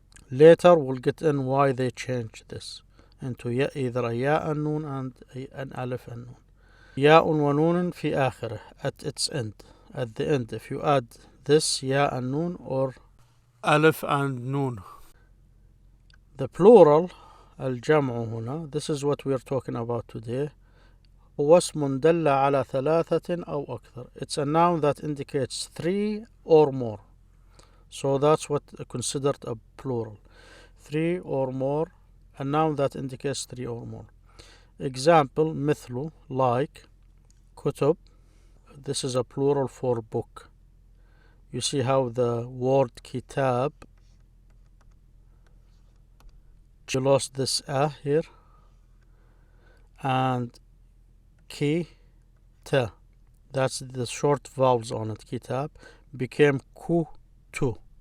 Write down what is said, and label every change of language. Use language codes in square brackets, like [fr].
[en] Later we'll get in why they changed this into either a ya and noon and an alif and noon. Ya wa noon fi akhirih, at its end. At the end, if you add this ya and noon or alif and noon. The plural [ar] الجمع هنا, [en] this is what we are talking about today. [ar] هو اسم دل على ثلاثة أو أكثر. [en] It's a noun that indicates three or more. So that's what considered a plural. Three or more, a noun that indicates three or more. Example, مثل, like, كتب. This is a plural for book. You see how the word kitab, you lost this a here, and ki, ta, that's the short vowels on it, kitab, became ku, tu.